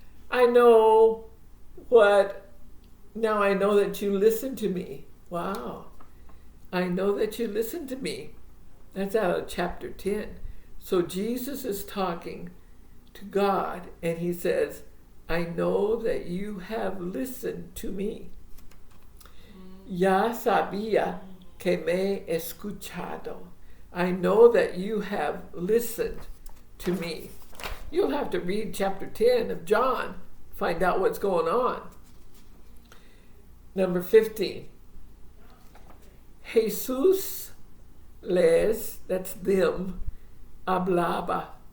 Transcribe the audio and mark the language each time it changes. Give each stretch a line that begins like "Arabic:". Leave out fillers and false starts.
English: I know what, now I know that you listen to me. Wow. I know that you listen to me. That's out of chapter 10. So Jesus is talking to God and he says, I know that you have listened to me.
Spanish: Ya sabía que me escuchado.
English: I know that you have listened to me. You'll have to read chapter 10 of John, find out what's going on. Number 15.
Spanish: Jesús les,
English: that's them,
Spanish: hablaba.